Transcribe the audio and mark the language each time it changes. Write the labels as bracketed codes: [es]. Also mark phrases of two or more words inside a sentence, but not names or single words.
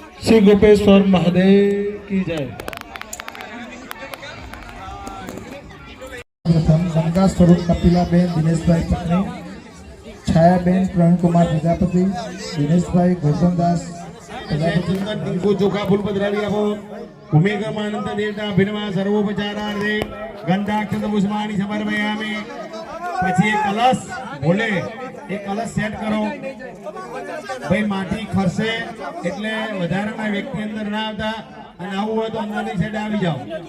[hi] श्री गोपेश्वर महादेव की जय। प्रथम गंगा स्वरूप कपिलाबेन दिनेशभाई पत्नी, छायाबेन प्रवीण कुमार प्रजापति, दिनेशभाई गौतमदास प्रजापति। [gu] ટીંકુ ચોખા ફૂલ પધરાવી આપો. [sa] ભૂમિગમાનંદ દેવતા અભિનવા સર્વોપચારાર્થે ગંધાક્ષત પુષ્પાણી સમર્પયામિ. [gu] પછી એક કલશ ભોલે એક કલશ સેટ કરો ભાઈ. માટી ખરશે એટલે વધારાના વ્યક્તિ અંદર ના આવતા, અને આવું હોય તો અંદરની સાઈડ આવી જાઓ.